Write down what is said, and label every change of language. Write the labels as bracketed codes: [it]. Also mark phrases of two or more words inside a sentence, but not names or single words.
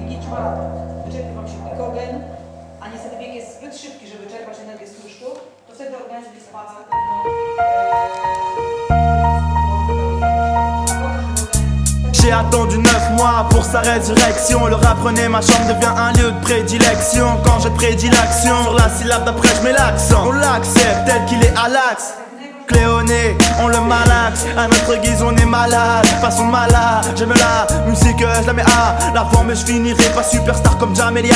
[pl] przykład wyczerpie wam się glykogen, a niestety bieg jest zbyt szybki, żeby czerpać energię z tłuszczu, to wtedy organizm jest spaca [fr] J'ai attendu 9 mois pour sa résurrection. Le rap renaît, ma chambre devient un lieu de prédilection. Quand je prédis l'action, sur la syllabe d'après je mets l'accent. On l'accepte tel qu'il est à l'axe. Cléoné, on le malaxe, à notre guise on est malade, façon malade, j'aime la musique, je la mets à la forme mais je finirai pas superstar comme Jamelia.